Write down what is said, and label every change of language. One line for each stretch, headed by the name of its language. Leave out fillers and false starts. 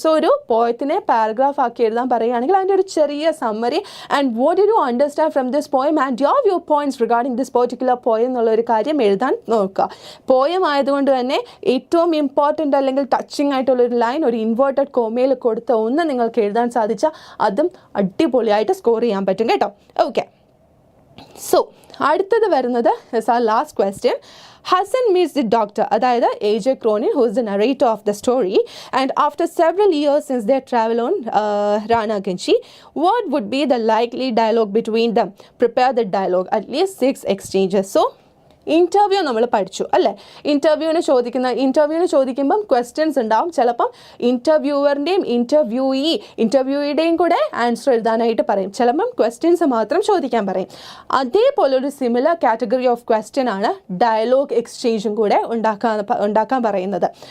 English: so
Malayalam: ഒരു പോയത്തിനെ paragraph ആക്കി എഴുതാൻ പറയുകയാണെങ്കിൽ അതിൻ്റെ ഒരു ചെറിയ summary
English: and what do you understand from this poem and your view points regarding this particular poem
Malayalam: എന്നുള്ള ഒരു കാര്യം എഴുതാൻ നോക്കുക. പോയം ആയതുകൊണ്ട് തന്നെ ഏറ്റവും ഇമ്പോർട്ടൻ്റ് അല്ലെങ്കിൽ ടച്ചിങ് ആയിട്ടുള്ളൊരു ലൈൻ ഒരു ഇൻവേർട്ടഡ് കോമയിൽ കൊടുത്ത ഒന്ന് നിങ്ങൾക്ക് എഴുതാൻ സാധിച്ച അതും അടിപൊളിയായിട്ട് സ്കോർ ചെയ്യാൻ പറ്റും കേട്ടോ. ഓക്കെ, സോ അടുത്തത് വരുന്നത് last question.
English: Hassan meets the doctor, അതായത് AJ Cronin, who is the narrator of the story, and after several years since their travel on Ranaganji, what would be the likely dialogue between them? Prepare the dialogue, at least 6 exchanges.
Malayalam: So interview നമ്മൾ പഠിച്ചു അല്ലേ? ഇൻ്റർവ്യൂവിന് ചോദിക്കുമ്പം questions ഉണ്ടാവും. ചിലപ്പം ഇൻ്റർവ്യൂവറിൻ്റെയും ഇൻ്റർവ്യൂയിയുടെയും കൂടെ answer എഴുതാനായിട്ട് പറയും. ചിലപ്പം ക്വസ്റ്റ്യൻസ് മാത്രം ചോദിക്കാൻ പറയും. അതേപോലെ ഒരു സിമിലർ കാറ്റഗറി ഓഫ് ക്വസ്റ്റ്യൻ ആണ് ഡയലോഗ് എക്സ്ചേഞ്ചും കൂടെ ഉണ്ടാക്കാൻ പറയുന്നത്.